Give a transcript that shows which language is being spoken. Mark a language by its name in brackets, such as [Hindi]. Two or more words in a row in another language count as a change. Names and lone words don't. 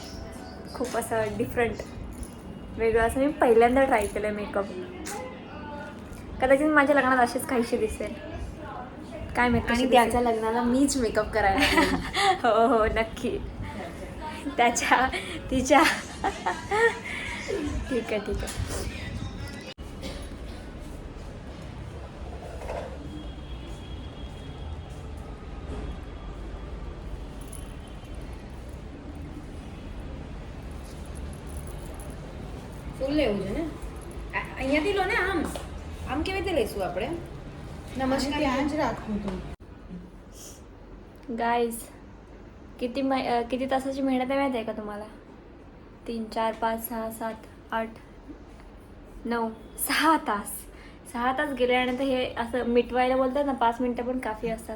[Marathi] खूप असं डिफरंट वेगळं असं मी पहिल्यांदा ट्राय केलं मेकअप. कदाचित माझ्या लग्नात असेच काहीशी दिसेल काय माहिती. आणि त्याच्या लग्नाला मीच मेकअप करायला. हो हो नक्की, तिच्या ठीक आहे. [Gujarati] ફૂલ લેવું છે ને અહીંયાથી લો ને. આમ કેવી રીતે લઈશું આપણે? નમસ્કાર. ત્યાં જ રાખવું તું. [Marathi] गाईज किती तासाची मेहनत आहे माहीत आहे का तुम्हाला? 3 4 5 6 7 8 9 6 तास. 6 तास गेल्यानंतर हे असं मिटवायला बोलतात ना, 5 मिनटं पण काफी असतात.